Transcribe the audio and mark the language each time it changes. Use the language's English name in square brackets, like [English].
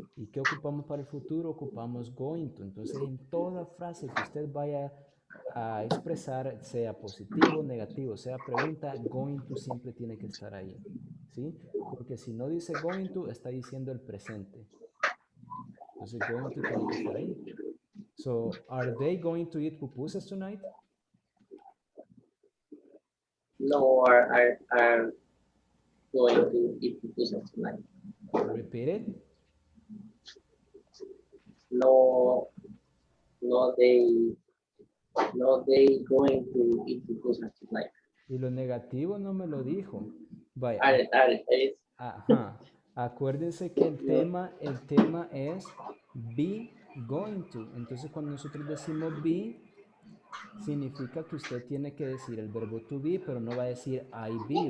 [Spanish] ¿Y qué ocupamos para el futuro? Ocupamos going to. Entonces en toda frase que usted vaya a expresar, sea positivo, negativo, sea pregunta, going to siempre tiene que estar ahí. ¿Sí? Porque si no dice going to, está diciendo el presente. Entonces going to tiene que estar ahí. [English] So, are they going to eat pupusas tonight? No are going to eat pupusas tonight. Repeat it. No, no they going to eat pupusas tonight. [Spanish] Y lo negativo no me lo dijo. Vaya, Es ajá. Acuérdense que el tema es be going to. Entonces, cuando nosotros decimos be, significa que usted tiene que decir el verbo to be, pero no va a decir [English] I be.